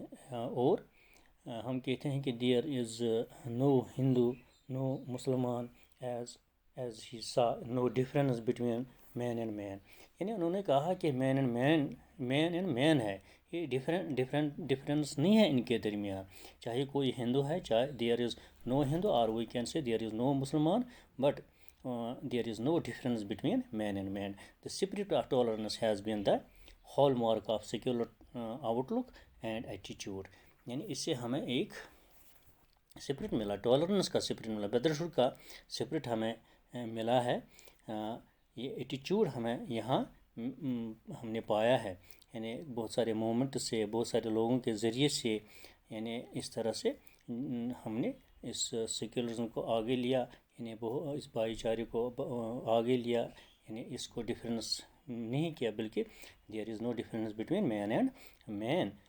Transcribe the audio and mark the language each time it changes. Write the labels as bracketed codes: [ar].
[ur] اور ہم کہتے ہیں کہ [en] There is no Hindu no مسلمان as he said no difference between man and man. [ur] یعنی انہوں نے کہا کہ مین اینڈ مین ہے، یہ ڈفرینس نہیں ہے ان کے درمیان. چاہے کوئی ہندو ہے، چاہے [en] There is نو ہندو، اور we can say there is نو مسلمان، but there is no difference between main and main. The spirit of tolerance has been the hall mark of secular out look and ایٹیچیوڈ. [ur] یعنی اس سے ہمیں ایک اسپرٹ ملا، tolerance کا spirit ملا، brotherhood کا spirit ہمیں ملا ہے. یہ ایٹیچیوڈ ہمیں یہاں ہم نے پایا ہے، یعنی بہت سارے موومنٹ سے، بہت سارے لوگوں کے ذریعے سے، یعنی اس طرح سے ہم نے اس سیکولرزم کو آگے لیا، یعنی اس بھائی چارے کو آگے لیا، یعنی اس کو ڈفرینس نہیں کیا، بلکہ [en] There is no difference between man and man.